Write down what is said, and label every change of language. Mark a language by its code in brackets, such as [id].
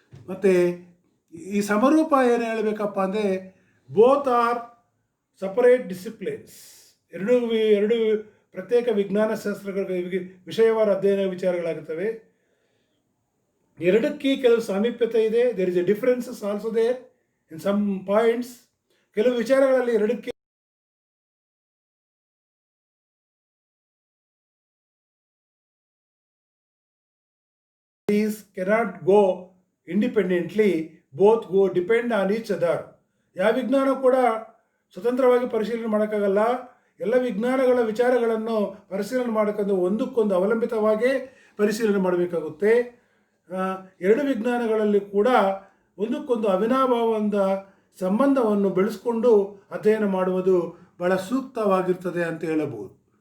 [kn] ಮತ್ತು ಈ ಸಮರೂಪ ಏನು ಹೇಳಬೇಕಪ್ಪ ಅಂದರೆ, [en] Both are separate disciplines. [kn] ಎರಡು ಪ್ರತ್ಯೇಕ ವಿಜ್ಞಾನ ಶಾಸ್ತ್ರಗಳ ವಿಷಯವಾರ ಅಧ್ಯಯನ ವಿಚಾರಗಳಾಗುತ್ತವೆ. ಎರಡಕ್ಕೆ ಕೆಲವು ಸಾಮೀಪ್ಯತೆ ಇದೆ. [en] There is a differences also there in some points. [kn] ಕೆಲವು ವಿಚಾರಗಳಲ್ಲಿ ಎರಡಕ್ಕೆ [en] cannot go independently, both go depend on each other. [kn] ಯಾವ ವಿಜ್ಞಾನ ಕೂಡ ಸ್ವತಂತ್ರವಾಗಿ ಪರಿಶೀಲನೆ ಮಾಡೋಕ್ಕಾಗಲ್ಲ. ಎಲ್ಲ ವಿಜ್ಞಾನಗಳ ವಿಚಾರಗಳನ್ನು ಪರಿಶೀಲನೆ ಮಾಡೋಕ್ಕಂದು ಒಂದಕ್ಕೊಂದು ಅವಲಂಬಿತವಾಗಿ ಪರಿಶೀಲನೆ ಮಾಡಬೇಕಾಗುತ್ತೆ. ಎರಡು ವಿಜ್ಞಾನಗಳಲ್ಲಿ ಕೂಡ ಒಂದಕ್ಕೊಂದು ಅವಿನಾಭಾವದ ಸಂಬಂಧವನ್ನು ಬೆಳೆಸ್ಕೊಂಡು ಅಧ್ಯಯನ ಮಾಡುವುದು ಬಹಳ ಸೂಕ್ತವಾಗಿರ್ತದೆ ಅಂತ ಹೇಳಬಹುದು.